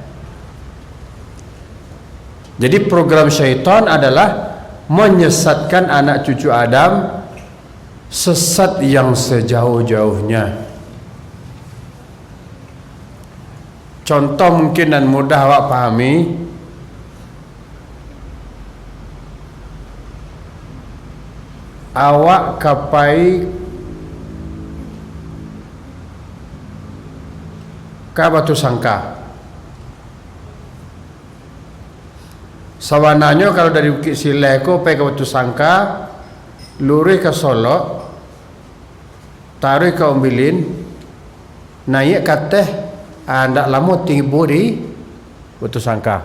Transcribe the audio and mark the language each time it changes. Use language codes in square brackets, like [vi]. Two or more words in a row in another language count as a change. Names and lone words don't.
[id] Jadi program syaitan adalah menyesatkan anak cucu Adam sesat yang sejauh-jauhnya. [min] Contoh mungkin dan mudah awak pahami, awak kapai ke Batu Sangka. [id] Sawananya kalau dari Bukit Sileko pergi ke Batu Sangka, lurus ke Solo, taruh ke Ombilin, naik ke teh, ndak lama tiba di Batu Sangka.